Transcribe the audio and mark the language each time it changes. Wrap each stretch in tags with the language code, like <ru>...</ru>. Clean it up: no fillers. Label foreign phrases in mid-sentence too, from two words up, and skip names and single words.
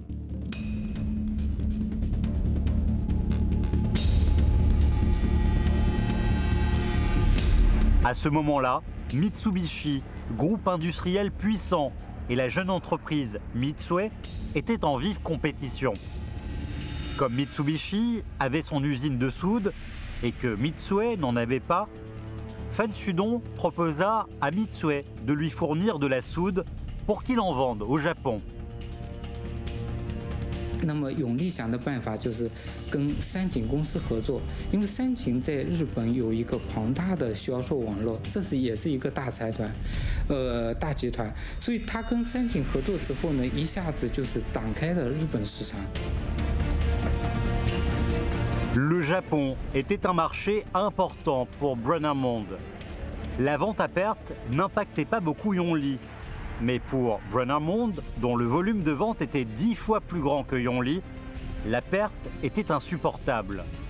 <fr>À ce moment-là, Mitsubishi, groupe industriel puissant, et la jeune entreprise Mitsui étaient en vive compétition. Comme Mitsubishi avait son usine de soude et que Mitsui n'en avait pas, Fan Sudong proposa à Mitsui de lui fournir de la soude pour qu'il en vende au Japon.</fr> <zh>那么永利想的办法就是跟三井公司合作，因为三井在日本有一个庞大的销售网络，这也是一个大财团，大集团，所以他跟三井合作之后呢，一下子就是打开了日本市场。</zh> <fr>Le Japon était un marché important pour Brunner Monde. La vente à perte n'impactait pas beaucoup Yonli. Mais pour Brunner Monde, dont le volume de vente était 10 fois plus grand que Yonli, la perte était insupportable.</fr>